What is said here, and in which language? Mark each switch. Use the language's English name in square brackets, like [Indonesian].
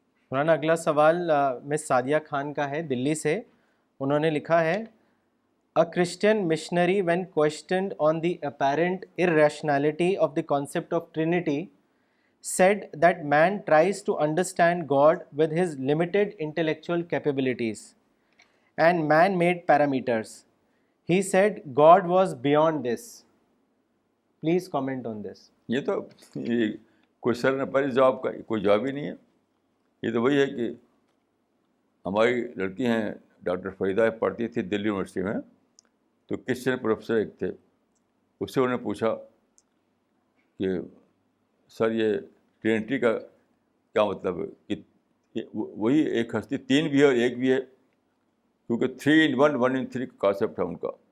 [Urdu] مولانا اگلا سوال مس سعدیہ خان کا ہے دلی سے. انہوں نے لکھا ہے [English] A Christian missionary, when questioned on the apparent irrationality of the concept of Trinity, said that man tries to understand God with his limited intellectual capabilities and man-made parameters. He said God was beyond this. Please comment on this. [Urdu] یہ تو کوئی سر نہ پڑے جواب کا، کوئی جواب ہی نہیں ہے. یہ تو وہی ہے کہ ہماری لڑکی ہیں ڈاکٹر فریدہ پڑھتی تھی دلی یونیورسٹی میں، تو کرسچن پروفیسر ایک تھے، اس سے انہوں نے پوچھا کہ سر یہ ٹرینٹی کا کیا مطلب ہے، کہ وہی ایک ہستی تین بھی ہے اور ایک بھی ہے، کیونکہ 3 in 1 1 in 3 کا کانسیپٹ ہے ان کا.